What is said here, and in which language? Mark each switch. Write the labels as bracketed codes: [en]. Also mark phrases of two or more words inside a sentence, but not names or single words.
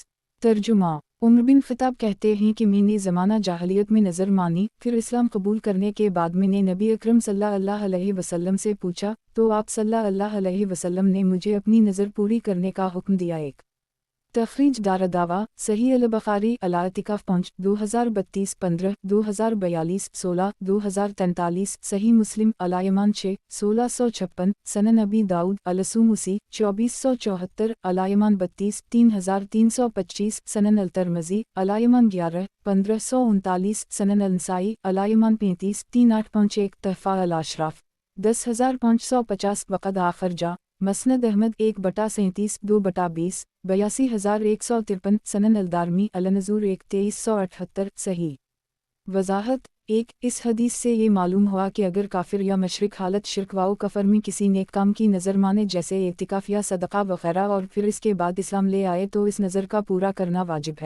[hi] तर्जुमा उमर बिन ख़िताब कहते हैं कि मैंने ज़माना जाहलियत में नज़र मानी, फिर इस्लाम कबूल करने के बाद मैंने नबी अकरम [ar] صلى الله عليه وسلم [hi] से पूछा तो आप [ar] صلى الله عليه وسلم [hi] ने मुझे अपनी नज़र पूरी करने का हुक्म दिया। एक तखरीज दारदावा सही अल-बुखारी अल-इतिकाफ पहुँच 2032 15 2042 16 2043 सही मुस्लिम अल-यमान 6 1656 सनन अबी दाऊद अल-सूमुसी 2474 अल-यमान 32 3325 सनन अल-तिरमिज़ी अल-यमान 11 1539 सनन अल-नसाई अल-यमान 35 3851 तहफ़ा अल-अशराफ 10550 वक़द आखिर जा मसनद अहमद 1/37 2/20 82,153 सनन अलदारमी अलनज़ूर 2378 सही। वज़ाहत 1 इस हदीस से ये मालूम हुआ कि अगर काफिर या मशरिक हालत शिर्क व कफर में किसी नेक काम की नज़र माने जैसे इतिकाफ या सदका वगैरह और फिर इसके बाद इस्लाम ले आए तो इस नज़र का पूरा करना वाजिब है।